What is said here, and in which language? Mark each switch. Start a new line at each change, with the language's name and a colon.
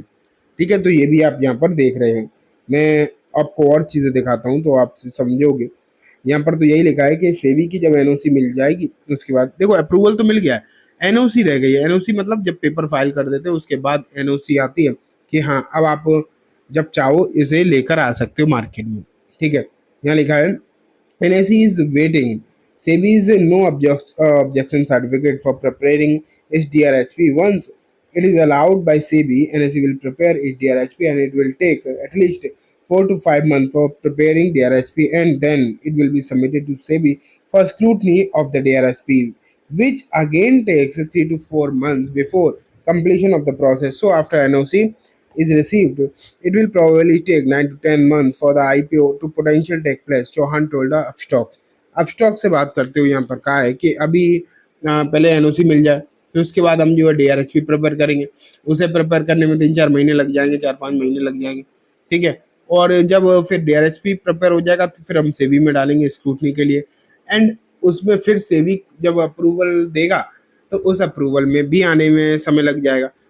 Hindi: ठीक है, तो ये भी आप यहाँ पर देख रहे हैं। मैं आपको और चीज़ें दिखाता हूँ तो आप समझोगे। यहाँ पर तो यही लिखा है कि सेबी की जब एनओसी मिल जाएगी उसके बाद देखो, अप्रूवल तो मिल गया है, एनओसी रह गई है। एनओसी मतलब जब पेपर फाइल कर देते हैं उसके बाद एनओसी आती है कि हाँ, अब आप जब चाहो इसे लेकर आ सकते हो मार्केट में। ठीक है, यहाँ लिखा है
English: NSE is waiting SEBI's no objection certificate for preparing its DRHP. Once it is allowed by SEBI, NSE will prepare its DRHP and it will take at least 4 to 5 months for preparing DRHP, and then it will be submitted to SEBI for scrutiny of the DRHP, which again takes 3 to 4 months before completion of the process. So after NOC is received, it will probably take 9 to 10 months for the IPO to potential take place, Chauhan told the Upstox.
Hindi: Upstox से बात करते हुए यहाँ पर कहा है कि अभी पहले एनओसी मिल जाए, फिर उसके बाद हम जो है डीआरएचपी प्रिपेयर करेंगे। उसे प्रिपेयर करने में 3-4 महीने लग जाएंगे, 4-5 महीने लग जाएंगे। ठीक है, और जब फिर डीआरएचपी प्रिपेयर हो जाएगा तो फिर हम सेबी में डालेंगे स्क्रूटनी के लिए, एंड उसमें फिर सेबी जब अप्रूवल देगा तो उस अप्रूवल में भी आने में समय लग जाएगा।